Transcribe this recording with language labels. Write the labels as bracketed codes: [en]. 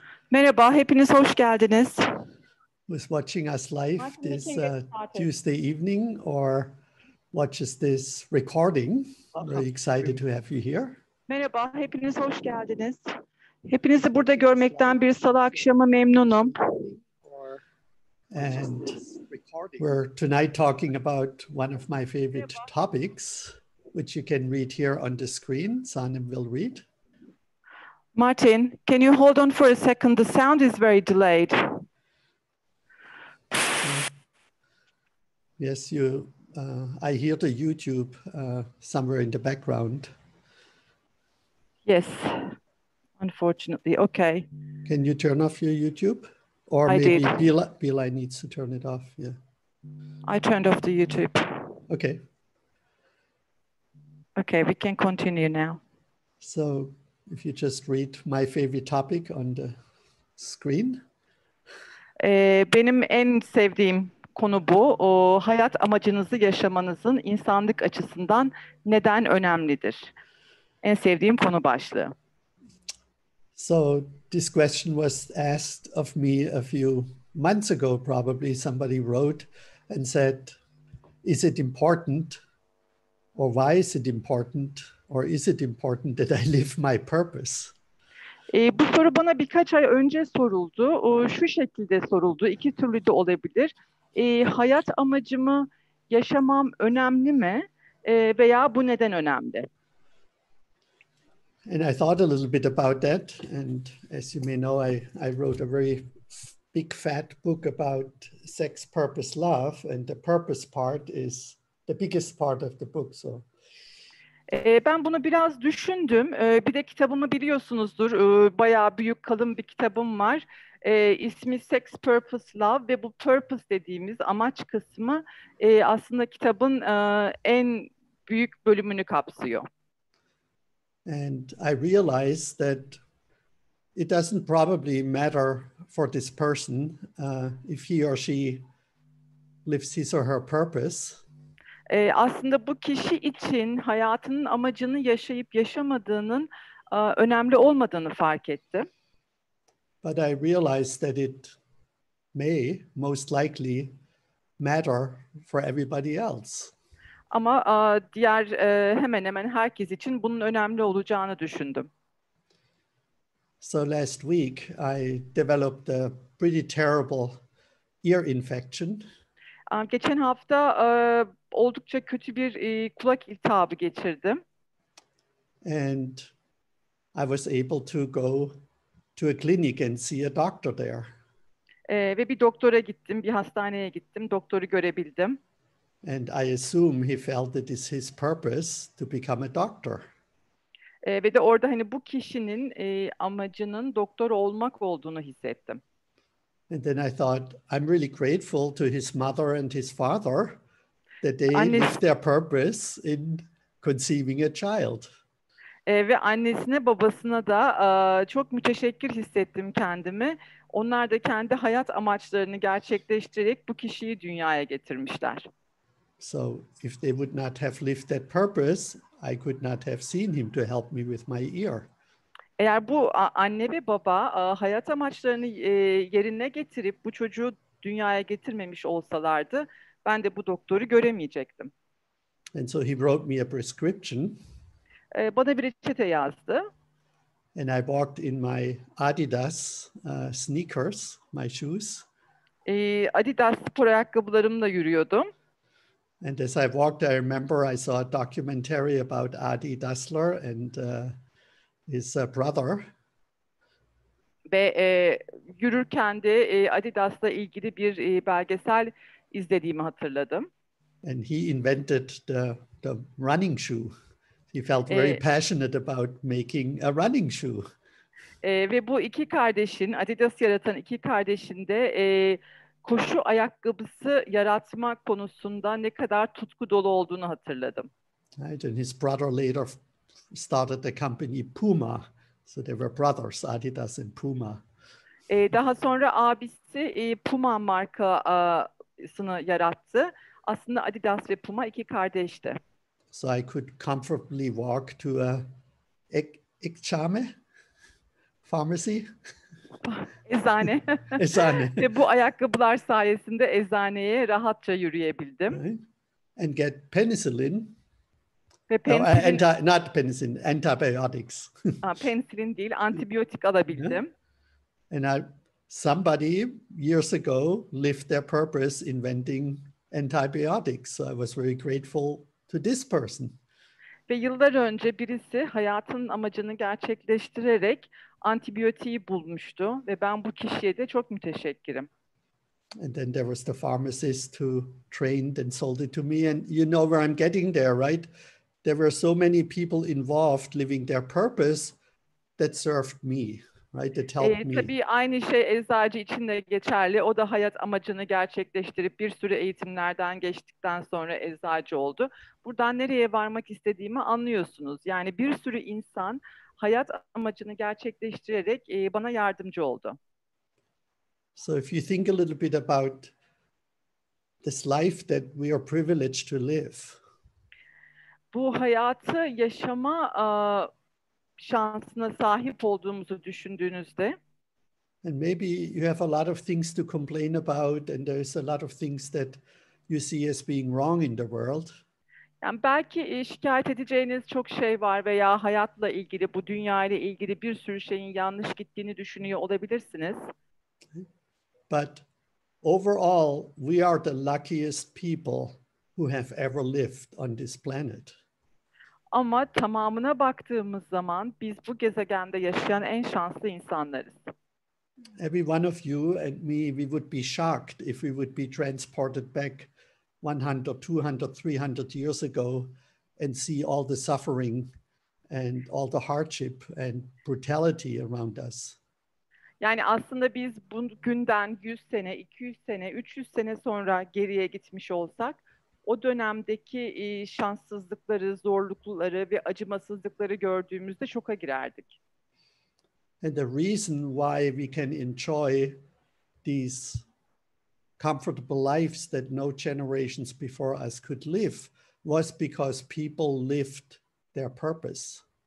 [tr] Merhaba, hepiniz hoş geldiniz. [en] who's watching us live Martin, this we can get started. Tuesday evening or watches this recording. Very excited to have you here. [tr] Merhaba, hepiniz hoş geldiniz. Hepinizi burada görmekten bir salı akşamı memnunum. [en] And we're tonight talking about one of my favorite topics, which you can read here on the screen. Sanem will read. Martin, can you hold on for a second? The sound is very delayed. Yes, I hear the YouTube somewhere in the background. Yes, unfortunately. Okay. Can you turn off your YouTube? Or I maybe did. Bilal needs to turn it off. Yeah. I turned off the YouTube. Okay. Okay, we can continue now. So if you just read my favorite topic on the screen. [tr] Benim en sevdiğim konu bu. O hayat amacınızı yaşamanızın insanlık açısından neden önemlidir? En sevdiğim konu başlığı. [en] So this question was asked of me a few months ago, probably somebody wrote and said, is it important, or why is it important, or is it important that I live my purpose? [tr] Bu soru bana birkaç ay önce soruldu. Şu şekilde soruldu. İki türlü de olabilir. Hayat amacımı yaşamam önemli mi? Veya bu neden önemli? [en] And I thought a little bit about that. And as you may know, I wrote a very big fat book about sex, purpose, love. And the purpose part is the biggest part of the book. So. [tr] Ben bunu biraz düşündüm. Bir de kitabımı biliyorsunuzdur. Bayağı büyük, kalın bir kitabım var. İsmi Sex, Purpose, Love ve bu purpose dediğimiz amaç kısmı aslında kitabın en büyük bölümünü kapsıyor. [en] And I realized that it doesn't probably matter for this person if he or she lives his or her purpose. [tr] Aslında bu kişi için hayatının amacını yaşayıp yaşamadığının önemli olmadığını fark ettim. [en] But I realized that it may most likely matter for everybody else. [tr] Ama diğer hemen hemen herkes için bunun önemli olacağını düşündüm. [en] So last week I developed a pretty terrible ear infection. [tr] Geçen hafta oldukça kötü bir kulak iltihabı geçirdim. [en] And I was able to go to a clinic and see a doctor there. [tr] Ve bir doktora gittim, bir hastaneye gittim, doktoru görebildim. [en] And I assume he felt that it's his purpose to become a doctor. [tr] Ve de orada hani bu kişinin amacının doktor olmak olduğunu hissettim. [en] And then I thought, I'm really grateful to his mother and his father that they lived their purpose in conceiving a child. [tr] Ve annesine, babasına da çok müteşekkir hissettim kendimi. Onlar da kendi hayat amaçlarını gerçekleştirerek bu kişiyi dünyaya getirmişler. [en] So if they would not have lived that purpose, I could not have seen him to help me with my ear. [tr] Eğer bu anne ve baba hayat amaçlarını yerine getirip bu çocuğu dünyaya getirmemiş olsalardı, ben de bu doktoru göremeyecektim. [en] And so he wrote me a prescription. [tr] Bana bir reçete yazdı. [en] And I walked in my Adidas sneakers, my shoes. [tr] Adidas spor ayakkabılarımla yürüyordum. [en] And as I walked, I remember I saw a documentary about Adi Dassler and his brother. [tr] Ve yürürken de Adidas'la ilgili bir belgesel izlediğimi hatırladım. [en] And he invented the running shoe. He felt very passionate about making a running shoe. [tr] Ve bu iki kardeşin, Adidas yaratan iki kardeşin de koşu ayakkabısı yaratma konusunda ne kadar tutku dolu olduğunu hatırladım. [en] Right? And his brother later started the company Puma. So they were brothers, Adidas and Puma. [tr] Daha sonra abisi Puma markasını yarattı. Aslında Adidas ve Puma iki kardeşti. [en] So I could comfortably walk to a ikchame pharmacy. [tr] Eczane. Eczane. Ve bu ayakkabılar sayesinde eczaneye rahatça yürüyebildim. [en] Right? And get penicillin. [tr] Ve [en] Not penicillin, antibiotics. [tr] Penisilin değil, antibiyotik alabildim. [en] And somebody years ago lived their purpose inventing antibiotics. So I was very grateful to this person. [tr] Ve yıllar önce birisi hayatın amacını gerçekleştirerek antibiyotiği bulmuştu ve ben bu kişiye de çok müteşekkirim. [en] And then there was the pharmacist who trained and sold it to me. And you know where I'm getting there, right? There were so many people involved living their purpose that served me, right? That helped me. [tr] Tabii aynı şey eczacı için de geçerli. O da hayat amacını gerçekleştirip bir sürü eğitimlerden geçtikten sonra eczacı oldu. Buradan nereye varmak istediğimi anlıyorsunuz. Yani bir sürü insan hayat amacını gerçekleştirerek bana yardımcı oldu. [en] So if you think a little bit about this life that we are privileged to live. [tr] Bu hayatı yaşama şansına sahip olduğumuzu düşündüğünüzde [en] and maybe you have a lot of things to complain about and there's a lot of things that you see as being wrong in the world. [tr] Yani belki şikayet edeceğiniz çok şey var veya hayatla ilgili, bu dünyayla ilgili bir sürü şeyin yanlış gittiğini düşünüyor olabilirsiniz. [en] But overall, we are the luckiest people who have ever lived on this planet. [tr] Ama tamamına baktığımız zaman biz bu gezegende yaşayan en şanslı insanlarız. [en] Every one of you and me, we would be shocked if we would be transported back 100, 200, 300 years ago and see all the suffering and all the hardship and brutality around us. [tr] Yani aslında biz bugünden 100 sene, 200 sene, 300 sene sonra geriye gitmiş olsak o dönemdeki şanssızlıkları, zorlukları ve acımasızlıkları gördüğümüzde şoka girerdik. [en] And the reason why we can enjoy these comfortable lives that no generations before us could live was because people lived their purpose.